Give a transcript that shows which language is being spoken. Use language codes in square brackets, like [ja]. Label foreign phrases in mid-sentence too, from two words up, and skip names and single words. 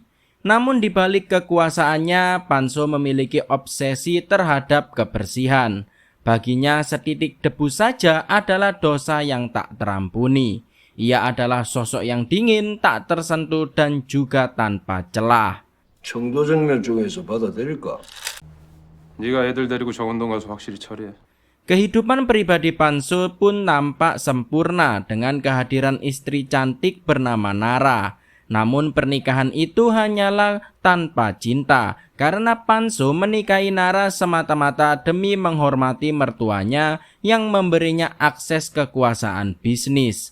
[id] Namun di balik kekuasaannya, Pan-soo memiliki obsesi terhadap kebersihan. Baginya setitik debu saja adalah dosa yang tak terampuni. Ia adalah sosok yang dingin, tak tersentuh, dan juga tanpa celah. [ko] 청도정면 쪽에서 받아들일까? 네가 애들 데리고 정운동 가서 확실히 처리해. [id] Kehidupan pribadi Pan-soo pun nampak sempurna dengan kehadiran istri cantik bernama Nara. Namun pernikahan itu hanyalah tanpa cinta, karena Pan-soo menikahi Nara semata-mata demi menghormati mertuanya yang memberinya akses kekuasaan bisnis.